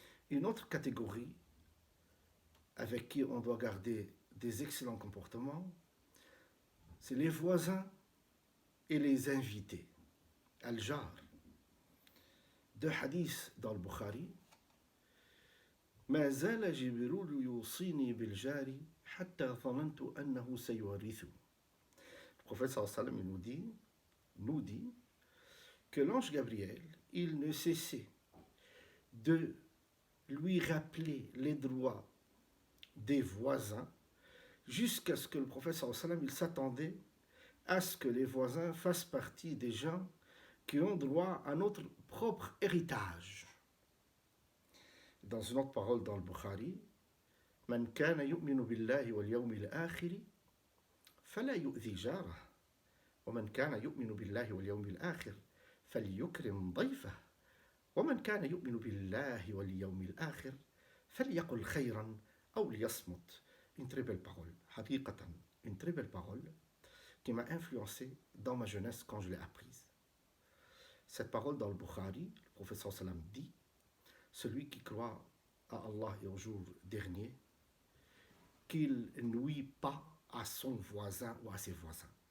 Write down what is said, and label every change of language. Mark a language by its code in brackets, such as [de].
[fr] Une autre catégorie avec qui on doit garder des excellents comportements, c'est les voisins et les invités. Al-Jar. Deux hadiths dans le Bukhari. [ar] ما زال جبريل يوصيني بالجار حتى ظننت أنه سيورثه. [fr] Le prophète sallallahu alayhi wa sallam nous dit que l'ange Gabriel, il ne cessait de lui rappeler les droits des voisins jusqu'à ce que le prophète sallallahu alayhi wa sallam, il s'attendait à ce que les voisins fassent partie des gens qui ont droit à notre propre héritage. Dans une autre parole dans le Bukhari, [ar] من كان يؤمن بالله واليوم الآخر فلا يؤذي جاره ومن كان يؤمن بالله واليوم الآخر فليكرم ضيفه ومن كان يؤمن بالله واليوم الآخر فليقل خيرا أو ليصمت. [fr] Une très belle parole, [ar] حقيقة, [fr] une très belle parole qui m'a influencé dans ma jeunesse quand je l'ai apprise. Cette parole dans le Bukhari, le prophète sallallahu alayhi wa sallam dit: celui qui croit à Allah et au jour dernier, qu'il nuit pas à son voisin ou à ses voisins.